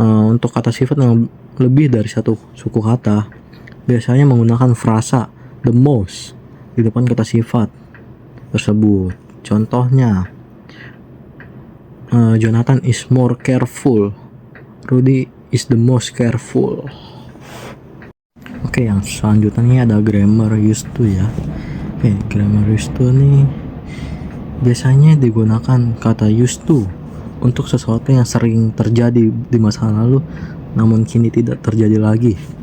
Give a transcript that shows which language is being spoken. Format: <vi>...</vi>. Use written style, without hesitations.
<id>Untuk kata sifat yang lebih dari satu suku kata, biasanya menggunakan frasa the most di depan kata sifat tersebut.</id> <en>Contohnya Jonathan is more careful, Rudy is the most careful.</en> <id>Oke, yang selanjutnya ini ada grammar used to ya. Oke, grammar used to nih biasanya digunakan kata used to untuk sesuatu yang sering terjadi di masa lalu namun kini tidak terjadi lagi.</id>